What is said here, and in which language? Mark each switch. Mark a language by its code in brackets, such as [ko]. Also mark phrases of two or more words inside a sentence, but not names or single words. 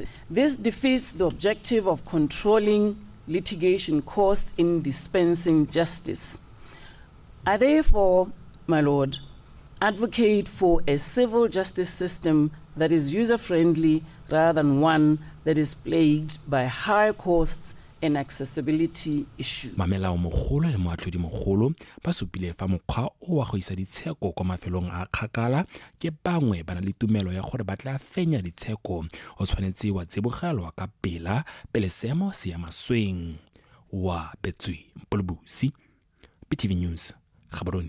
[en] This defeats the objective of controlling litigation costs in dispensing justice. I therefore, my Lord, advocate for a civil justice system that is user-friendly rather than one that is plagued by high costs and accessibility issues. [tn] Mamelao mogolo le moatlhodi mogolo ba supile fa mokgwa o wa go isa ditsheko kwa mafelong a kgakala ke bangwe ba na le tumelo ya gore ba tla fenya ditsheko o tshwanetse wa tsebogelwa ka pele seemo se ya masweng wa Betswe Mpolobusi, BTV News, Gaborone.